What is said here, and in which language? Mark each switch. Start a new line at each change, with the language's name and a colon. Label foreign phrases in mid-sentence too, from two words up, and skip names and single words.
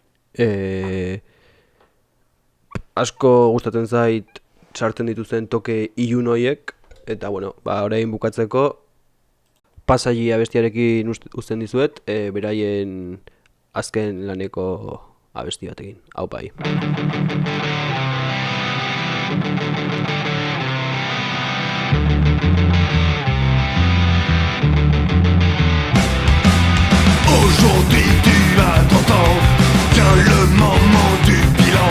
Basque: Asko gustatzen zait sartzen dituzten toke ilun hoiek, eta bueno, orain bukatzeko Pasai abestiarekin uzten dizuet, beraien azken laneko abesti batekin. Hau bai.
French: Aujourd'hui tu as 30 ans, vient le moment du bilan.